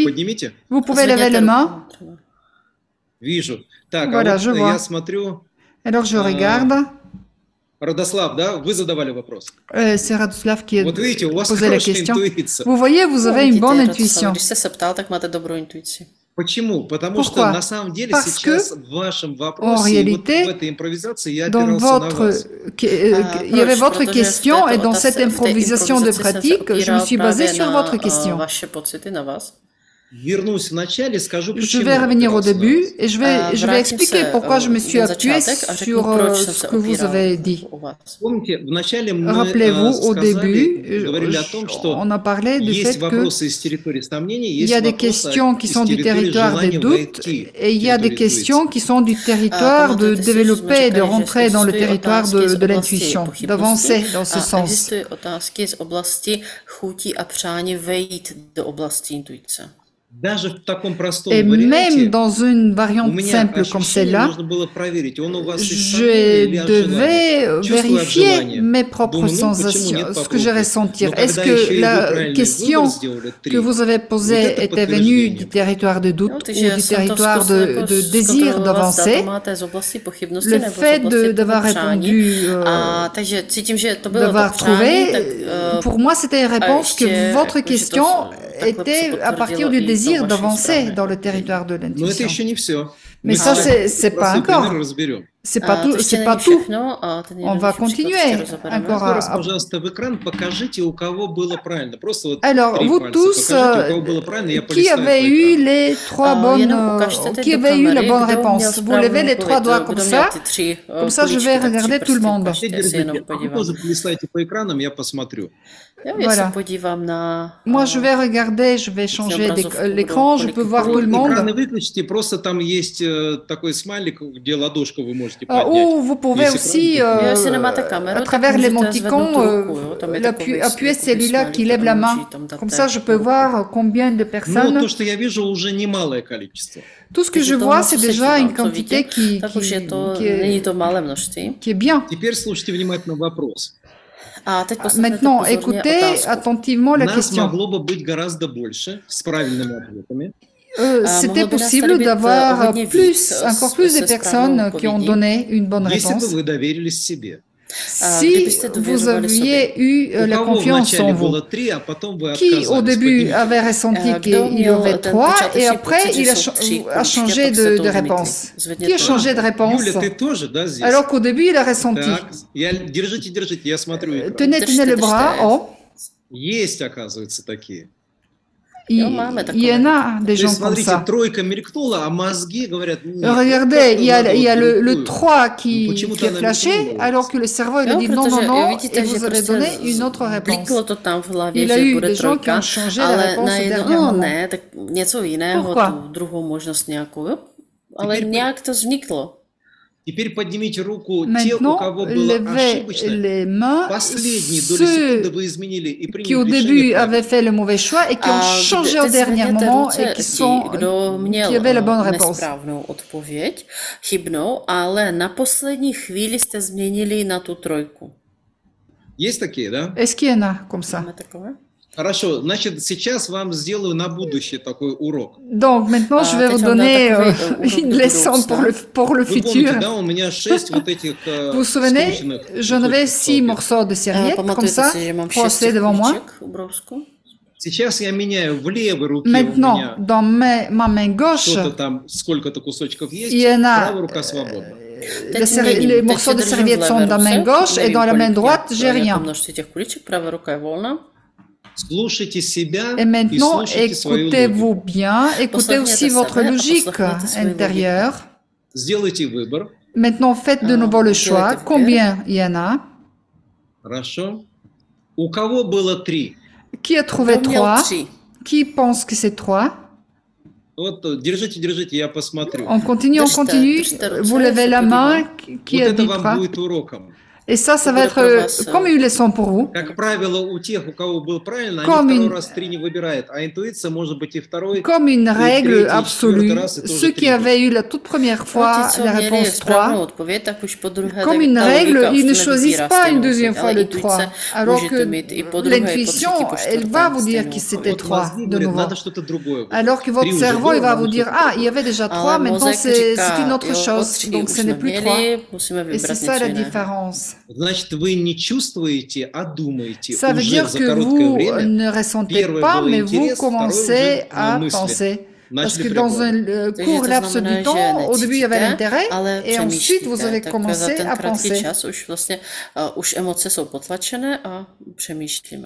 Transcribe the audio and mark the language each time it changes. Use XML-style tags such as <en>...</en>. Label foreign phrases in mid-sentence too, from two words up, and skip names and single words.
<fr>Vous pouvez lever les mains. Voilà, je vois. Alors, je regarde. C'est Radoslav qui a posé la question. Vous voyez, vous avez une bonne intuition.</fr> <ru>Почему? Потому что</ru> <fr>Pourquoi?</fr> <ru>на самом деле</ru> <fr>Parce</fr> <ru>сейчас</ru> <fr>que,</fr> <ru>в вашем</ru> <fr>en</fr> <ru>вопросе и вот в</ru> <fr>réalité,</fr> <ru>этой импровизации я</ru> <fr>dans</fr> <ru>опирался на</ru> <fr>votre,</fr> <ru>вас.</ru> <fr>il y avait votre question et dans cette improvisation de pratique, je me suis basée sur votre question.</fr> <cs>Vaše pocity, na vás.</cs> <ru>Вернусь в начале, скажу,</ru> <fr>Je</fr> <ru>почему</ru> <fr>vais revenir au</fr> <ru>опирался на</ru> <fr>début</fr> <ru>вас.</ru> <fr>et je vais expliquer pourquoi je me suis appuyée sur ce que vous avez dit.</fr> <ru>Помните, вначале мы</ru> <fr>Rappelez-vous, au début,</fr> <ru>говорили о том, что</ru> <fr>on a parlé du</fr> <ru>есть</ru> <fr>fait</fr> <ru>вопросы из территории сомнений,</ru> <fr>qu'il y</fr> <ru>есть</ru> <fr>a des</fr> <ru>вопросы</ru> <fr>questions qui</fr> <ru>из</ru> <fr>sont du</fr> <ru>территории</ru> <fr>territoire des</fr> <ru>желания</ru> <fr>doutes</fr> <ru>войти</ru> <fr>et il y a des</fr> <ru>в территорию</ru> <fr>questions qui sont du territoire de développer, de rentrer dans le territoire de l'intuition, d'avancer dans ce sens.</fr> <cs>Existují otázky z oblasti chutí a přání vejít do oblasti intuice.</cs> <ru>Даже в таком простом</ru> <fr>Et</fr> <ru>варианте</ru> <fr>même dans une variante</fr> <ru>у меня</ru> <fr>simple comme</fr> <ru>ощущение</ru> <fr>celle-là,</fr> <ru>нужно было проверить, он у вас из</ru> <fr>je</fr> <ru>сомнения или от</ru> <fr>devais</fr> <ru>желания. Чувство от</ru> <fr>vérifier</fr> <ru>желания.</ru> <fr>mes propres</fr> <ru>Думаю, ну, почему</ru> <fr>sensations,</fr> <ru>нет,</ru> <fr>ce que je</fr> <ru>попробуй.</ru> <fr>ressentir.</fr> <ru>Но</ru> <fr>Est-ce</fr> <ru>когда еще</ru> <fr>que</fr> <ru>и вы</ru> <fr>la</fr> <ru>правильный</ru> <fr>question</fr> <ru>выбор сделали,</ru> <fr>que 3, vous avez</fr> <ru>вот</ru> <fr>posée</fr> <ru>это</ru> <fr>était venue du</fr> <ru>подтверждение.</ru> <fr>territoire de doute ou</fr> <cs>Takže</cs> <fr>du</fr> <cs>jsem to</cs> <fr>territoire</fr> <cs>zkusila jako</cs> <fr>de désir</fr> <cs>zkontrolovat, zda</cs> <fr>d'avancer?</fr> <cs>to máte z oblasti pochybnosti</cs> <fr>Le</fr> <cs>nebo z</cs> <fr>fait</fr> <cs>oblasti</cs> <fr>d'avoir</fr> <cs>toho přání.</cs> <fr>répondu,</fr> <cs>A takže cítím, že to bylo to</cs> <fr>d'avoir</fr> <cs>přání,</cs> <fr>trouvé,</fr> <cs>tak</cs> <fr>pour moi c'était une réponse que</fr> <cs>ještě,</cs> <fr>votre</fr> <cs>že to</cs> <fr>question</fr> <cs>takhle</cs> <fr>était à partir</fr> <cs>potvrdilo</cs> <fr>du</fr> <cs>i to</cs> <fr>désir</fr> <cs>vaše</cs> <fr>d'avancer</fr> <cs>správné</cs> <fr>dans le</fr> <cs>pochopení.</cs> <fr>territoire de</fr> <ru>Но это</ru> <fr>l'intuition.</fr> <ru>еще не все.</ru> <fr>Mais ça, c'est pas encore. C'est pas tout. C'est pas tout. On va continuer encore</fr> <ru>Еще раз, пожалуйста, в экран покажите, у кого было правильно. Просто вот</ru> <fr>Alors,</fr> <ru>три</ru> <fr>vous</fr> <ru>пальца</ru> <fr>tous,</fr> <ru>покажите, у кого было правильно, я</ru> <fr>qui</fr> <ru>полистаю</ru> <fr>avez</fr> <ru>по</ru> <fr>eu</fr> <ru>экрану.</ru> <fr>les trois bonnes, qui avait eu la bonne réponse? Vous levez les trois doigts comme ça je vais regarder tout le monde.</fr> <ru>Все держите. А вы тоже полистайте по экранам, я посмотрю.</ru> <fr>Voilà. Moi, je vais regarder, je vais changer l'écran, je peux voir tout le monde.</fr> <ru>Экраны выключите, просто там есть такой смайлик, где ладошку вы можете поднять.</ru> <fr>Ou vous pouvez aussi, à travers l'émoticône, appuyer celui-là qui lève la main. Comme ça, je peux voir combien de personnes.</fr> <ru>Ну, то, что я вижу, уже немалое количество.</ru> <fr>Tout ce que je vois, c'est déjà une quantité qui est bien.</fr> <ru>Теперь слушайте внимательно вопрос.</ru> <fr>Maintenant, écoutez attentivement la</fr> <ru>Нас</ru> <fr>question.</fr> <ru>могло бы быть гораздо больше с правильными ответами.</ru> <fr>C'était possible d'avoir encore plus de personnes qui ont donné une bonne</fr> <ru>Если</ru> <fr>réponse.</fr> <ru>бы вы доверились себе.</ru> <fr>Si vous aviez eu</fr> <ru>У</ru> <fr>la</fr> <ru>кого</ru> <fr>confiance</fr> <ru>вначале</ru> <fr>en vous,</fr> <ru>было 3, а потом вы</ru> <fr>qui au</fr> <ru>отказались?</ru> <fr>début</fr> <ru>Поднимите.</ru> <fr>avait ressenti qu'il y avait 3 et après il a changé de réponse. Qui a changé de réponse</fr> <ru>Юля, ты тоже, да, здесь?</ru> <fr>alors qu'au début il a ressenti.</fr> <ru>Так, держите, я смотрю экран.</ru> <fr>Tenez le bras. Oh,</fr> <ru>Есть, оказывается, такие.</ru> <fr>il y en a des</fr> <ru>То</ru> <fr>gens</fr> <ru>есть,</ru> <fr>comme</fr> <ru>смотрите,</ru> <fr>ça.</fr> <ru>тройка мелькнула, а мозги говорят... нет,</ru> <fr>Regardez, il y a le</fr> <ru>другую.</ru> <fr>3 qui</fr> <ru>Почему-то</ru> <fr>est</fr> <ru>она</ru> <fr>flashé,</fr> <ru>мелькнула.</ru> <fr>alors que le cerveau il a dit non, non, non, et vous avez donné une autre réponse. Il a eu des gens qui ont changé la réponse au dernier moment.</fr> <cs>Ne, tak něco jiného,</cs> <fr>Pourquoi?</fr> <cs>tu druhou možnost nějakou, jo? Ale nějak to vzniklo.</cs> <ru>Теперь поднимите руку те, у</ru> <fr>Maintenant,</fr> <ru>кого было</ru> <fr>levez</fr> <ru>ошибочно.</ru> <fr>les mains,</fr> <ru>Последние доли секунды</ru> <fr>ceux</fr> <ru>вы изменили и</ru> <fr>qui au</fr> <ru>приняли</ru> <fr>début</fr> <ru>решение.</ru> <fr>avaient fait le mauvais choix et qui ont changé au dernier moment et qui avaient la bonne réponse.</fr> <cs>Nesprávnou odpověď, chybnou, ale na poslední chvíli jste změnili na tu trojku.</cs> <ru>Есть такие, да?</ru> <fr>Est-ce qu'il y en a comme ça?</fr> <cs>Máme takové?</cs> <ru>Хорошо, значит, сейчас вам сделаю на будущее такой урок.</ru> <fr>Donc maintenant, je vais vous donner une leçon pour le</fr> <ru>Вы</ru> <fr>futur.</fr> <ru>помните, да, у меня 6 вот этих</ru> <fr>Vous vous souvenez,</fr> <ru>скрученных</ru> <fr>j'en avais</fr> <ru>кусочков 6 салфеток.</ru> <fr>morceaux de serviette comme ça,</fr> <cs>Pamatujete si, že mám 6</cs> <fr>froissés devant moi.</fr> <cs>kuliček u brousku?</cs> <ru>Сейчас я меняю в левой руке, у</ru> <fr>Maintenant,</fr> <ru>меня</ru> <fr>dans ma main gauche,</fr> <ru>что-то там, сколько-то кусочков есть,</ru> <fr>il y en a</fr> <ru>правая рука свободна.</ru> <fr>les morceaux de serviette sont dans la main gauche et dans la main droite, j'ai rien.</fr> <cs>Množství těch kuliček, pravá ruka je volná.</cs> <ru>Слушайте себя</ru> <fr>Et</fr> <ru>и</ru> <fr>maintenant,</fr> <ru>слушайте свою</ru> <fr>écoutez-vous</fr> <ru>логику.</ru> <fr>bien, écoutez aussi votre logique intérieure.</fr> <ru>Сделайте выбор.</ru> <fr>Maintenant, faites de nouveau le choix. Combien il y en a?</fr> <ru>Хорошо. У кого было 3?</ru> <fr>Qui a trouvé 3? Qui pense que c'est 3?</fr> <ru>Вот, держите, я посмотрю.</ru> <fr>On continue. Vous levez la main. Qui</fr> <ru>Вот</ru> <fr>a</fr> <ru>это</ru> <fr>dit</fr> <ru>вам 3? будет уроком.</ru> <fr>Et ça va être comme une leçon pour vous.</fr> <ru>Как правило, у тех, у кого было правильно,</ru> <fr>Comme</fr> <ru>они</ru> <fr>une-</fr> <ru>второй раз 3 не выбирают, а интуиция может быть и второй.</ru> <fr>Comme une règle</fr> <ru>trétie,</ru> <fr>absolue.</fr> <ru>четвертый раз, et тоже</ru> <fr>Ceux qui</fr> <ru>trétie.</ru> <fr>avaient eu la toute première fois</fr> <cs>Ti, co</cs> <fr>la</fr> <cs>měli</cs> <fr>réponse</fr> <cs>správnou 3, odpověď, tak už po druhé,</cs> <fr>comme</fr> <cs>tak</cs> <fr>une</fr> <cs>ta</cs> <fr>règle,</fr> <cs>logika</cs> <fr>ils</fr> <cs>už</cs> <fr>ne</fr> <cs>to</cs> <fr>choisissent</fr> <cs>nevybírá</cs> <fr>pas</fr> <cs>stejnou</cs> <fr>une deuxième</fr> <cs>odpověď,</cs> <fr>fois</fr> <cs>ale</cs> <fr>le 3,</fr> <cs>intuice</cs> <fr>alors</fr> <cs>můžete mít i po</cs> <fr>que</fr> <cs>druhé, po</cs> <fr>l'intuition,</fr> <cs>třetí, po</cs> <fr>elle</fr> <cs>čtvrté</cs> <fr>va vous dire</fr> <cs>stejnou</cs> <fr>que c'était</fr> <cs>odpověď. 3</cs> <ru>Мозги</ru> <fr>de</fr> <ru>говорят,</ru> <fr>nouveau.</fr> <ru>надо что-то другое. выбрать.</ru> <fr>Alors que votre</fr> <ru>Три уже</ru> <fr>cerveau,</fr> <ru>было,</ru> <fr>il va</fr> <ru>надо</ru> <fr>vous dire,</fr> <ru>что-то</ru> <fr>ah, il</fr> <ru>другое.</ru> <fr>y avait déjà 3,</fr> <cs>Ale</cs> <fr>maintenant</fr> <cs>mozek</cs> <fr>c'est</fr> <cs>říká,</cs> <fr>une autre</fr> <cs>jo,</cs> <fr>chose,</fr> <cs>o 3</cs> <fr>donc</fr> <cs>už</cs> <fr>ce n'est</fr> <cs>jsme</cs> <fr>plus 3.</fr> <cs>měli, musíme</cs> <fr>Et c'est</fr> <cs>vybrat</cs> <fr>ça</fr> <cs>něco</cs> <fr>la</fr> <cs>jiného.</cs> <fr>différence.</fr> <ru>Значит, вы не чувствуете, а думаете</ru> <fr>Ça veut</fr> <ru>уже</ru> <fr>dire</fr> <ru>за</ru> <fr>que</fr> <ru>короткое</ru> <fr>vous</fr> <ru>время.</ru> <fr>ne ressentez</fr> <ru>Первое</ru> <fr>pas,</fr> <ru>было</ru> <fr>mais vous</fr> <ru>интерес, второе</ru> <fr>commencez</fr> <ru>уже</ru> <fr>à</fr> <ru>мысли.</ru> <fr>penser. Parce que dans un court laps du temps, au début, il y avait l'intérêt, et ensuite, vous avez commencé à penser.</fr> <cs>Už emoce jsou potlačené a přemýšlíme.</cs>